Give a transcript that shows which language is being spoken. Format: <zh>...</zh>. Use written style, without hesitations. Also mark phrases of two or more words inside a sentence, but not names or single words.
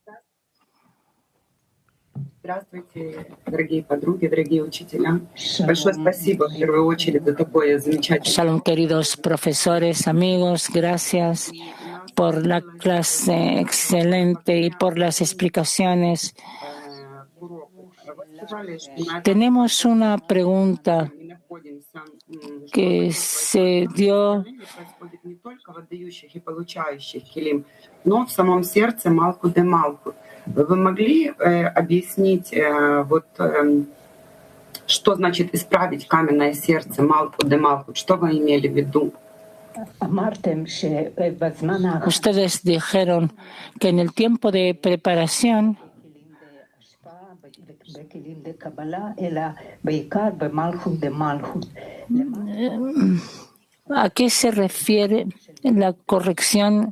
<es>Shalom, queridos profesores, amigos, gracias por la clase excelente y por las explicaciones. Tenemos una pregunta que se dio</es> <ru>Вы могли объяснить, что значит исправить каменное сердце Малхут де Малхут? Что вы имели в виду?</ru> <es>Ustedes dijeron que en el tiempo de preparación ¿a qué se refiere la corrección?</es>